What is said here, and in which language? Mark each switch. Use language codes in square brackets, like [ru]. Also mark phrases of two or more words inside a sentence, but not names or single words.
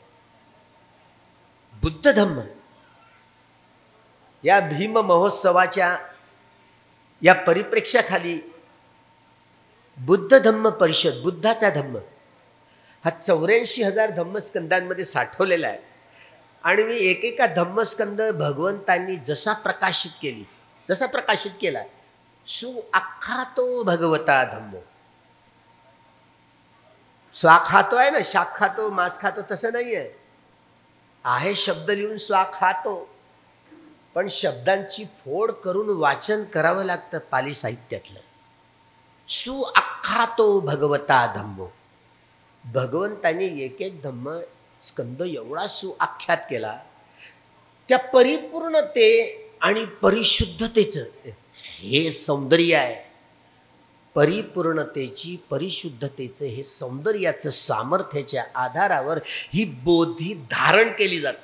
[mr] बुद्ध धम्म या भीम महोत्सवाच्या या परिप्रेक्ष्याखाली बुद्ध धम्म परिषद, बुद्धाचा धम्म हा 84,000 धम्मस्कंदांमध्ये साठवलेला आहे. आणि मी एकेका धम्मस्कंद भगवंतांनी जसा प्रकाशित केला, [pi] सुआख्यातो भगवता धम्मो. [mr] स्वाक खातो आहे ना, शाक खातो, मांस खातो, तसं नाही आहे शब्द लिहून स्वाक खातो, पण शब्दांची फोड करून वाचन करावं लागतं पाली साहित्यातलं. [pi] सुआख्यातो भगवता धम्मो. [mr] भगवंतांनी एक धम्म स्कंद एवढा सुआख्यात केला, त्या परिपूर्णते आणि परिशुद्धतेचं हे सौंदर्य आहे. परिपूर्णतेची, परिशुद्धतेचं हे सौंदर्याचं सामर्थ्याच्या आधारावर ही बोधी धारण केली जाते.